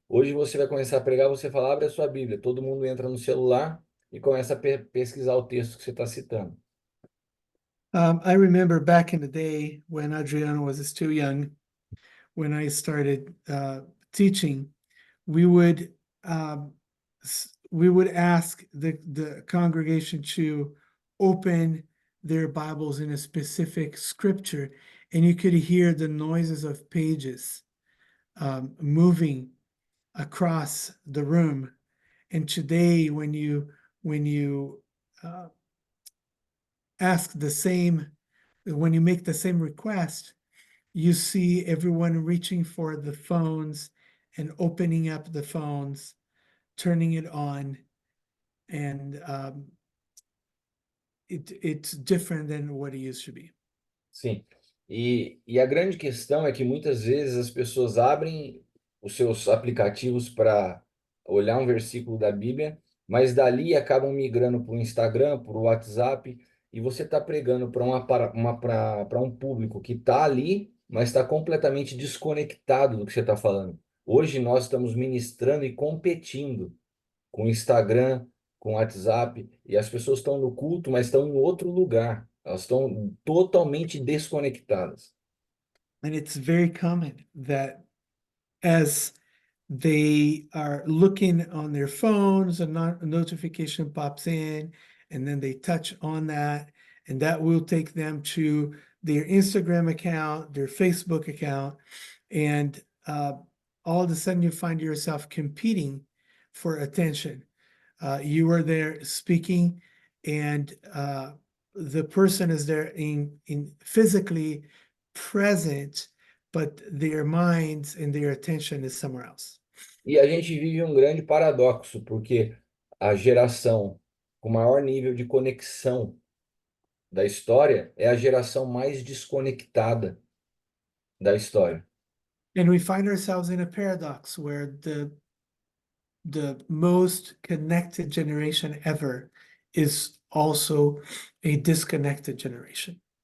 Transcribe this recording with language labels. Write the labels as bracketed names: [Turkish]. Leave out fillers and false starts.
[Portuguese] Hoje você vai começar a pregar, você fala, abre a sua Bíblia, todo mundo entra no celular e começa a pesquisar o texto que você está citando. [English] I remember back in the day when Adriano was still young, when I started teaching, we would um, we would ask the congregation to open their Bibles in a specific scripture, and you could hear the noises of pages moving across the room. And today, when you uh, ask the same, when you make the same request, you see everyone reaching for the phones and opening up the phones, turning it on, and it's different than what it used to be. [Portuguese] Sim. E a grande questão é que muitas vezes as pessoas abrem os seus aplicativos para olhar um versículo da Bíblia, mas dali acabam migrando para o Instagram, para o WhatsApp, e você está pregando para um público que está ali, mas está completamente desconectado do que você está falando. Hoje nós estamos ministrando e competindo com Instagram, com WhatsApp, e as pessoas estão no culto, mas estão em outro lugar. Elas estão totalmente desconectadas. [English] And it's very common that as they are looking on their phones, a notification pops in, and then they touch on that, and that will take them to their Instagram account, their Facebook account, and all of a sudden you find yourself competing for attention. You were there speaking, and the person is there in physically present, but their minds and their attention is somewhere else. [Portuguese] E a gente vive um grande paradoxo, porque a geração com maior nível de conexão da história é a geração mais desconectada da história. [English] And we find ourselves in a paradox where the most connected generation ever is also a disconnected generation.